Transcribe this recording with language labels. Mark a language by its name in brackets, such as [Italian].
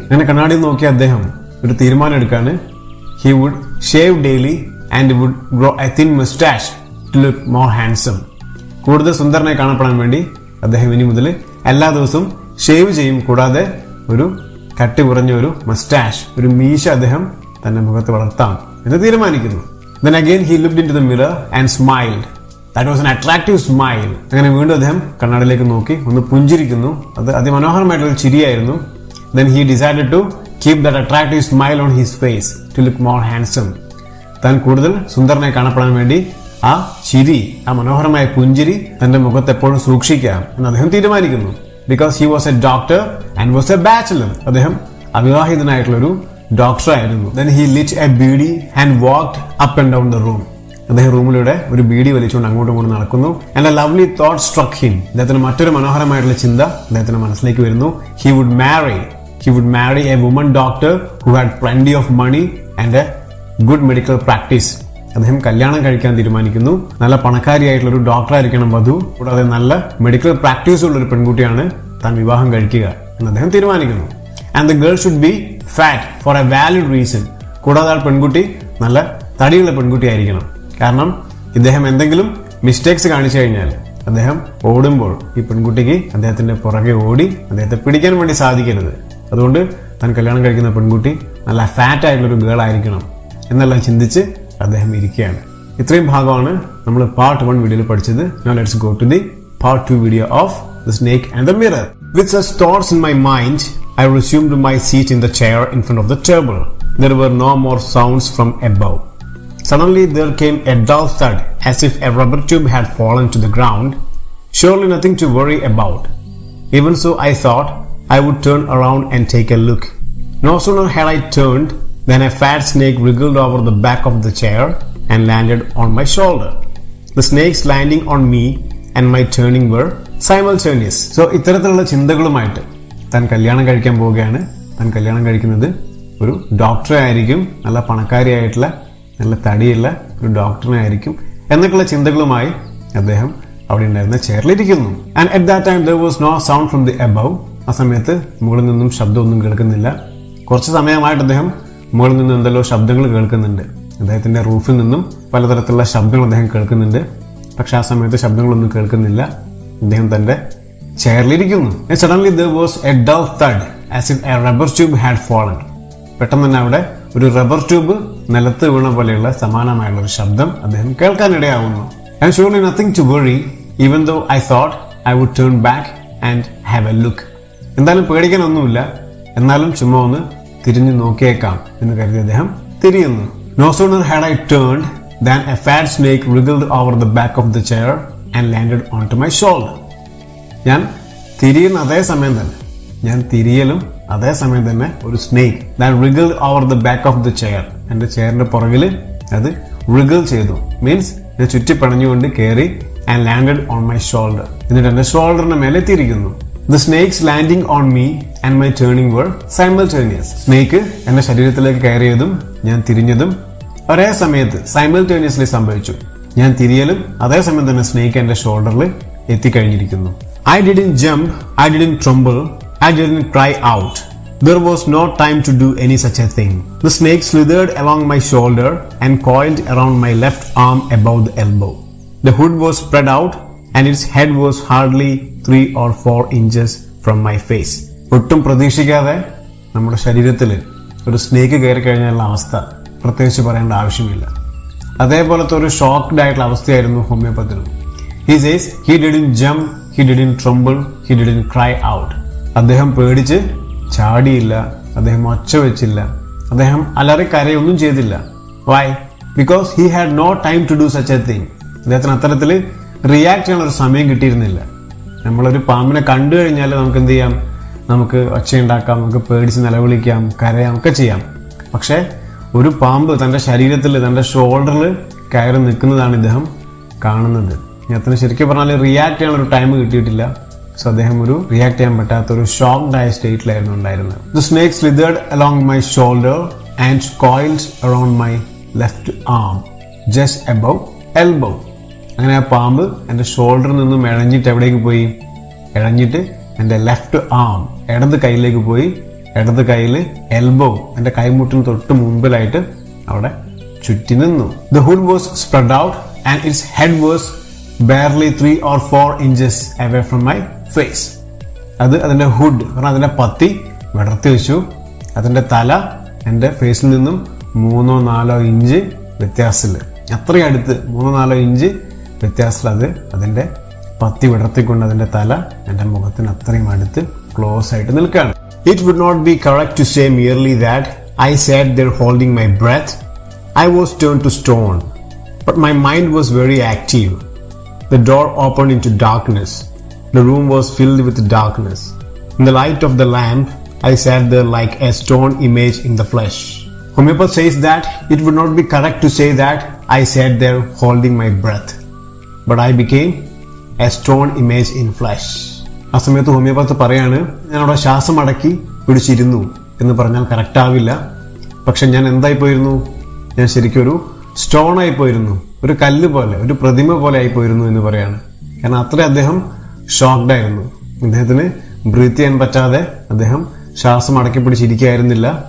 [Malayalam] അങ്ങനെ കണ്ണാടി നോക്കിയ അദ്ദേഹം ഒരു തീരുമാനം എടുക്കാണ്. [English] He would shave daily and would grow a thin moustache to look more handsome. [Malayalam] കൂടുതൽ സുന്ദരനായി കാണപ്പെടാൻ വേണ്ടി അദ്ദേഹം ഇനി മുതൽ എല്ലാ ദിവസവും ഷേവ് ചെയ്യും. കൂടാതെ ഒരു കട്ടി കുറഞ്ഞ ഒരു മസ്റ്റാഷ്, ഒരു മീശ അദ്ദേഹം തന്റെ മുഖത്ത് വളർത്താം എന്ന് തീരുമാനിക്കുന്നു. [English] Then again he looked into the mirror and smiled. That was an attractive smile. [Malayalam] അങ്ങനെ വീണ്ടും അദ്ദേഹം കണ്ണാടിയിലേക്ക് നോക്കി ഒന്ന് പുഞ്ചിരിക്കുന്നു. അത് അതിമനോഹരമായിട്ടുള്ള ചിരിയായിരുന്നു. [English] Then he decided to keep that attractive smile on his face to look more handsome. [Malayalam] താൻ കൂടുതൽ സുന്ദരനായി കാണപ്പെടാൻ വേണ്ടി ആ ചിരി, ആ മനോഹരമായ പുഞ്ചിരി തന്റെ മുഖത്ത് എപ്പോഴും സൂക്ഷിക്കാം എന്ന് അദ്ദേഹം തീരുമാനിക്കുന്നു. [English] Because he was a doctor and was a bachelor. [Malayalam] അദ്ദേഹം അവിവാഹിതനായിട്ടുള്ളൊരു ഡോക്ടറായിരുന്നു. [English] Then he lit a beedi and walked up and down the room. [Malayalam] അദ്ദേഹം റൂമിലൂടെ ഒരു ബീഡി വലിച്ചുകൊണ്ട് അങ്ങോട്ടും ഇങ്ങോട്ടും നടക്കുന്നു. [English] And a lovely thought struck him. [Malayalam] അദ്ദേഹത്തിന് മറ്റൊരു മനോഹരമായിട്ടുള്ള ചിന്ത അദ്ദേഹത്തിന്റെ മനസ്സിലേക്ക് വരുന്നു. [English] He would marry a woman doctor who had plenty of money and a good medical practice. [Malayalam] അദ്ദേഹം കല്യാണം കഴിക്കാൻ തീരുമാനിക്കുന്നു. നല്ല പണക്കാരിയായിട്ടുള്ള ഒരു ഡോക്ടറായിരിക്കണം വധു. കൂടാതെ നല്ല മെഡിക്കൽ പ്രാക്ടീസ് ഉള്ള ഒരു പെൺകുട്ടിയാണ് താൻ വിവാഹം കഴിക്കുക എന്ന് അദ്ദേഹം തീരുമാനിക്കുന്നു. [English] And the girl should be fat for a valid reason. [Malayalam] കൂടാതെ ആ പെൺകുട്ടി നല്ല തടിയുള്ള പെൺകുട്ടി ആയിരിക്കണം. കാരണം ഇദ്ദേഹം എന്തെങ്കിലും മിസ്റ്റേക്സ് കാണിച്ചു കഴിഞ്ഞാൽ അദ്ദേഹം ഓടുമ്പോൾ ഈ പെൺകുട്ടിക്ക് അദ്ദേഹത്തിന്റെ പുറകെ ഓടി അദ്ദേഹത്തെ പിടിക്കാൻ വേണ്ടി സാധിക്കരുത്. അതുകൊണ്ട് താൻ കല്യാണം കഴിക്കുന്ന പെൺകുട്ടി നല്ല ഫാറ്റ് ആയിട്ടുള്ള ഒരു ഗേൾ ആയിരിക്കണം എന്നെല്ലാം ചിന്തിച്ച് അദ്ദേഹം ഇരിക്കുകയാണ്. ഇത്രയും ഭാഗമാണ് നമ്മൾ പാർട്ട് 1 വീഡിയോയിൽ പഠിച്ചത്. [English] Now let's go to the part 2 video of The Snake and the Mirror. With such thoughts in my mind, I resumed my seat in the chair in front of the table. There were no more sounds from above. Suddenly there came a dull thud as if a rubber tube had fallen to the ground. Surely nothing to worry about. Even so, I thought I would turn around and take a look. No sooner had I turned then a fat snake wriggled over the back of the chair and landed on my shoulder. The snake's landing on me and my turning were simultaneous. [Malayalam] So ഇത്തരത്തിലുള്ള ചിന്തകളുമായിട്ട് താൻ കല്യാണം കഴിക്കാൻ പോവുകയാണ്. താൻ കല്യാണം കഴിക്കുന്നത് ഒരു ഡോക്ടറെ ആയിരിക്കും, നല്ല പണക്കാരിയായിട്ടുള്ള നല്ല തടിയുള്ള ഒരു ഡോക്ടറിനെ ആയിരിക്കും എന്നൊക്കെയുള്ള ചിന്തകളുമായി അദ്ദേഹം അവിടെ ഉണ്ടായിരുന്ന ചെയറിലിരിക്കുന്നു. [English] And at that time there was no sound from the above. [Malayalam] ആ സമയത്ത് മുകളിൽ നിന്നും ശബ്ദമൊന്നും കേൾക്കുന്നില്ല. കുറച്ച് സമയമായിട്ട് അദ്ദേഹം മുകളിൽ നിന്ന് എന്തെല്ലോ ശബ്ദങ്ങൾ കേൾക്കുന്നുണ്ട്. അദ്ദേഹത്തിന്റെ റൂഫിൽ നിന്നും പലതരത്തിലുള്ള ശബ്ദങ്ങൾ അദ്ദേഹം കേൾക്കുന്നുണ്ട്. പക്ഷെ ആ സമയത്ത് ശബ്ദങ്ങളൊന്നും കേൾക്കുന്നില്ല. അദ്ദേഹം തന്റെ ചെയറിലിരിക്കുന്നു. [English] Suddenly there was a dull thud as if a rubber tube had fallen. [Malayalam] പെട്ടെന്ന് തന്നെ അവിടെ ഒരു റബ്ബർ ട്യൂബ് നിലത്ത് വീണ പോലെയുള്ള സമാനമായുള്ള ഒരു ശബ്ദം അദ്ദേഹം കേൾക്കാനിടയാവുന്നു. [English] And surely nothing to worry, even though I thought I would turn back and have a look. [Malayalam] എന്തായാലും പേടിക്കാനൊന്നുമില്ല, എന്നാലും ചുമ്മാ ഒന്ന് തിരിഞ്ഞു നോക്കിയേക്കാം എന്ന് കരുതി അദ്ദേഹം തിരിയുന്നു. [English] No sooner had I turned than a fat snake wriggled over the back of the chair and landed onto my shoulder. [Malayalam] ഞാൻ തിരിയുന്ന അതേ സമയം തന്നെ, ഞാൻ തിരിയലും അതേ സമയം തന്നെ ഒരു snake [English] that wriggled over the back of the chair, [Malayalam] എൻ്റെ ചെയറിന്റെ പുറകിൽ അത് wriggle ചെയ്തു, മീൻസ് ഇത് ചുറ്റി പണഞ്ഞുകൊണ്ട് കയറി [English] and landed on my shoulder. [Malayalam] എന്നിട്ട് എൻ്റെ ഷോൾഡറിന് മേലെ തിരിക്കുന്നു. [English] The snakes landing on me and my turning were simultaneous. [Malayalam] Snake എൻ്റെ ശരീരത്തിലേക്ക് കയറിയതും ഞാൻ തിരിഞ്ഞതും ഒരേ സമയത്ത് simultaneously സംഭവിച്ചു. ഞാൻ തിരിയലും അതേ സമയം തന്നെ സ്നേക്ക് എൻ്റെ ഷോൾഡറിൽ എത്തിക്കഴിഞ്ഞിരിക്കുന്നു. [English] I didn't jump, I didn't tremble, I didn't cry out. There was no time to do any such a thing. The snake slithered along my shoulder and coiled around my left arm above the elbow. The hood was spread out and its head was hardly 3 or 4 inches from my face. [Malayalam] ഒട്ടും പ്രതീക്ഷിക്കാതെ നമ്മുടെ ശരീരത്തിൽ ഒരു snake കയറി കഴിഞ്ഞാലുള്ള അവസ്ഥ പ്രത്യേകിച്ച് പറയേണ്ട ആവശ്യമില്ല. അതേപോലത്തെ ഒരു ഷോക്ക്ഡ് ആയിട്ടുള്ള അവസ്ഥയായിരുന്നു ഹോമിയോപ്പത്തിൽ. [English] He says he didn't jump, he didn't tremble, he didn't cry out. [Malayalam] അദ്ദേഹം പേടിച്ച് ചാടിയില്ല, അദ്ദേഹം ഒച്ച വെച്ചില്ല, അദ്ദേഹം അലറി കരയൊന്നും ചെയ്തില്ല. [English] Why? Because he had no time to do such a thing. [Malayalam] അദ്ദേഹത്തിന് അത്തരത്തിൽ റിയാക്ട് ചെയ്യാനുള്ള ഒരു സമയം കിട്ടിയിരുന്നില്ല. നമ്മളൊരു പാമ്പിനെ കണ്ടു കഴിഞ്ഞാൽ നമുക്ക് എന്ത് ചെയ്യാം? നമുക്ക് ഒച്ചയുണ്ടാക്കാം, നമുക്ക് പേടിച്ച് നിലവിളിക്കാം, കരയാം, ഒക്കെ ചെയ്യാം. പക്ഷേ ഒരു പാമ്പ് തൻ്റെ ശരീരത്തിൽ, തൻ്റെ ഷോൾഡറിൽ കയറി നിൽക്കുന്നതാണ് ഇദ്ദേഹം കാണുന്നത്. അദ്ദേഹത്തിന് ശരിക്കും പറഞ്ഞാൽ റിയാക്ട് ചെയ്യാനുള്ള ഒരു ടൈം കിട്ടിയിട്ടില്ല. സോ അദ്ദേഹം ഒരു റിയാക്ട് ചെയ്യാൻ പറ്റാത്ത ഒരു ഷോക്ക്ഡ് ആയ സ്റ്റേറ്റിലായിരുന്നു ഉണ്ടായിരുന്നത്. [English] The snake slithered along my shoulder and coiled around my left arm just above elbow. [Malayalam] അങ്ങനെ ആ പാമ്പ് എൻ്റെ ഷോൾഡറിൽ നിന്നും ഇഴഞ്ഞിട്ട് എവിടേക്ക് പോയി? ഇഴഞ്ഞിട്ട് എൻ്റെ ലെഫ്റ്റ് ആം, ഇടത് കൈയിലേക്ക് പോയി. ഇടത് കൈയിൽ എൽബോ, എൻ്റെ കൈമുട്ടിന് തൊട്ട് മുമ്പിലായിട്ട് അവിടെ ചുറ്റി നിന്നു. [English] The hood was spread out and its head was barely 3 or 4 inches away from my face. [Malayalam] അത് അതിൻ്റെ ഹുഡ്, കാരണം അതിൻ്റെ പത്തി വിടർത്തി വെച്ചു. അതിൻ്റെ തല എൻ്റെ ഫേസിൽ നിന്നും 3-4 ഇഞ്ച് വ്യത്യാസത്തിൽ, അത്രയും അടുത്ത് 3-4 ഇഞ്ച് വ്യത്യാസത്തിൽ അത് അതിൻ്റെ പത്തി വിടർത്തിക്കൊണ്ട് അതിൻ്റെ തല എൻ്റെ മുഖത്തിന് അത്രയും അടുത്ത് ക്ലോസ് ആയിട്ട് നിൽക്കുകയാണ്. [English] It would not be correct to say merely that I sat there holding my breath. I was turned to stone, but my mind was very active. The door opened into darkness. The room was filled with darkness. In the light of the lamp, I sat there like a stone image in the flesh. Homeopath says that it would not be correct to say that I sat there holding my breath, but I became a stone image in flesh. [Malayalam] ആ സമയത്ത് homeopath പറയാണ്, ഞാൻ അവിടെ ശ്വാസം അടക്കി പിടിച്ചിരുന്നു എന്ന് പറഞ്ഞാൽ കറക്റ്റ് ആവില്ല. പക്ഷെ ഞാൻ എന്തായിപ്പോയിരുന്നു? ഞാൻ ശരിക്കും ഒരു സ്റ്റോൺ ആയിപ്പോയിരുന്നു, ഒരു കല്ല് പോലെ, ഒരു പ്രതിമ പോലെ ആയിപ്പോയിരുന്നു എന്ന് പറയാണ്. കാരണം അത്ര അദ്ദേഹം ഷോക്ക്ഡ് ആയിരുന്നു. അദ്ദേഹത്തിന് ബ്രീത്ത് ചെയ്യാൻ പറ്റാതെ അദ്ദേഹം ശ്വാസം അടക്കി പിടിച്ചിരിക്കുകയായിരുന്നില്ല.